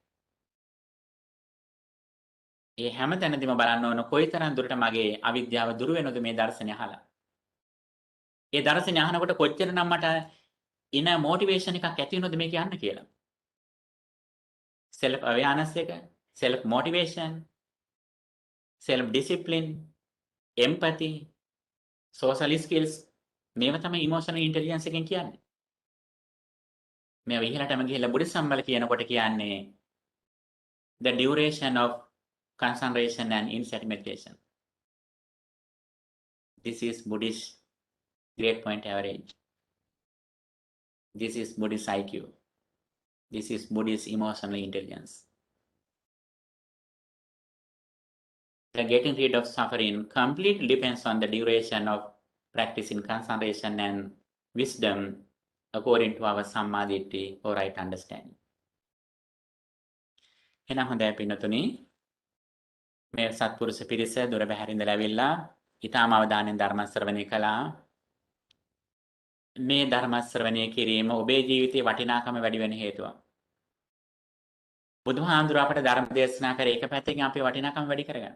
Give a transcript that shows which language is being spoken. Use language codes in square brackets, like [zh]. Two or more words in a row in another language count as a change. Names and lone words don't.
[si] ඒ හැම තැනදීම බලන්න ඕන කොයිතරම් දුරට මගේ අවිද්‍යාව දුරු වෙනවද මේ දර්ශනය අහලා. ඒ දර්ශනේ අහනකොට කොච්චරනම් මට ඉන මොටිවේෂන් එකක් ඇති වෙනවද මේ කියන්න කියලා. [en] self awareness එක, self motivation, self discipline, empathy, social skills [si] මේව තමයි [en] emotional intelligence [si] එකෙන් කියන්නේ. මේව ඉහළටම ගිහිල්ලා බුද්ධ සම්බල කියනකොට කියන්නේ [en] the duration of concentration and insight meditation. This is Buddhist grade point average. This is Buddhist IQ. This is Buddhist emotional intelligence. The getting rid of suffering completely depends on the duration of practicing concentration and wisdom according to our samadhi or right understanding. [si] එහෙනම් හොඳයි පින්නතුනි මේ සත්පුරුෂ පිරිස දොර බැහැරින්දලා ඇවිල්ලා ඊටාම අවධානයෙන් ධර්ම ශ්‍රවණය කළා. මේ ධර්ම ශ්‍රවණය කිරීම ඔබේ ජීවිතේ වටිනාකම වැඩි වෙන හේතුවක්. බුදුහාඳුර අපට ධර්ම දේශනා කරේ එක පැත්තකින් අපේ වටිනාකම වැඩි කරගන්න.